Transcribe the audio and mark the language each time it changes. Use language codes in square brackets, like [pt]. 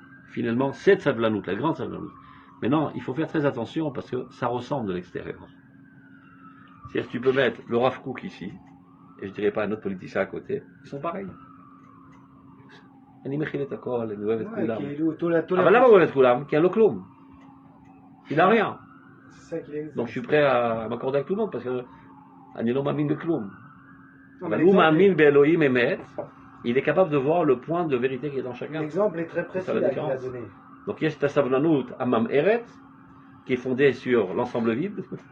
[fr] Finalement, cette savlanout, la grande savlanout. Maintenant, il faut faire très attention parce que ça ressemble de l'extérieur. C'est-à-dire que tu peux mettre le Rav Kook ici, et je dirais pas un autre politicien à côté, ils sont pareils. [he] אני מכיל את הכל, אני אוהב את כולם. אבל למה הוא אוהב את כולם? כי אין לו כלום. [fr] Il n'a rien. Donc je suis prêt à m'accorder avec tout le monde parce que [he] אני לא מאמין בכלום. אבל הוא מאמין באלוהים אמת, [fr] il est capable de voir le point de vérité qui est dans chacun. L'exemple est très précis là qu'il a donné. Donc il y a cette savlanout Amam Eret qui est fondée sur l'ensemble vide.